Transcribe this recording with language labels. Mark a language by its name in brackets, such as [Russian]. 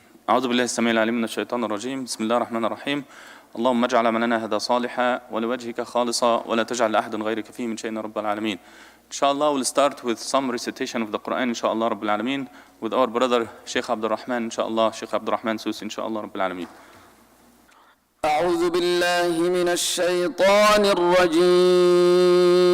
[Arabic] أعوذ بالله السميع العليم من الشيطان الرجيم. بسم الله الرحمن الرحيم. اللهم اجعل عملنا هذا صالحا ولوجهك خالصا ولا تجعل لأحد غيرك فيه من شيء رب العالمين. [English] Inshallah, we'll start with some recitation of the Quran, [Arabic] inshallah Rabbil Alameen, [English] with our brother Sheikh Abdul Rahman, inshallah, Sheikh Abdul Rahman Susi, inshallah Rabbil Alameen. [Arabic] أعوذ بالله من الشيطان الرجيم.